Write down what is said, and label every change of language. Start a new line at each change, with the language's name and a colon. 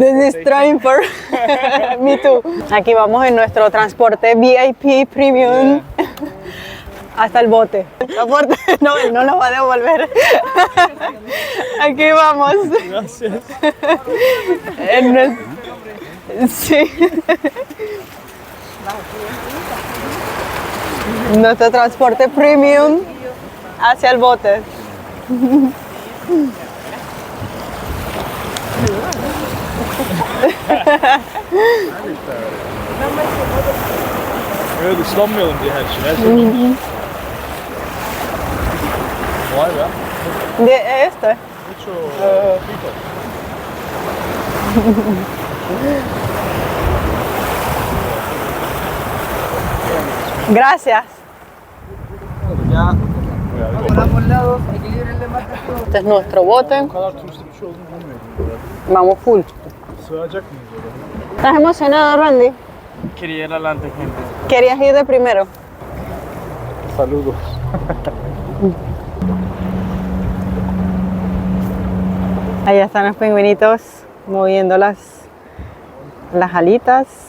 English: This is trying for me too.
Spanish: Aquí vamos en nuestro transporte VIP Premium hasta el bote. Transporte, no, él no lo va a devolver. Aquí vamos. Gracias. Sí. Nuestro transporte premium hacia el bote.
Turkish: Böyle ıslanmayalım diye her şey. Vay be.
Spanish: De este. Mucho frito. Gracias. Ya. Este es nuestro bote.
Turkish: Bu kadar turistik bir şey olduğunu bilmiyordum.
Spanish: Vamos full.
Turkish: Sığacak mıyız oraya?
Spanish: ¿Estás emocionado, Randy? Quería ir adelante, gente. ¿Querías ir de primero? Saludos. Allá están los pingüinitos moviendo las alitas.